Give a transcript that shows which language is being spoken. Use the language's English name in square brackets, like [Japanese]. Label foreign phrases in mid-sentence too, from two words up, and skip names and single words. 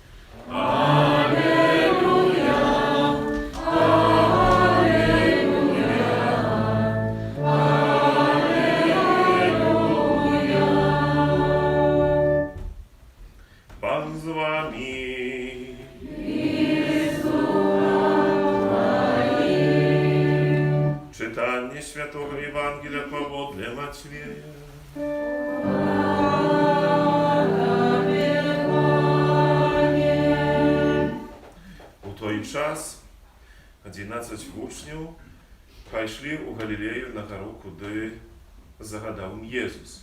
[Ukrainian] Алілуя, алілуя, алілуя. Пан з вами. І з духом твоїм. Читання Святого Євангелія поводле Матвія. [Belarusian] У той час 11 вучняў пайшлі ў Галілею на гару, куды загадаў ім Езус.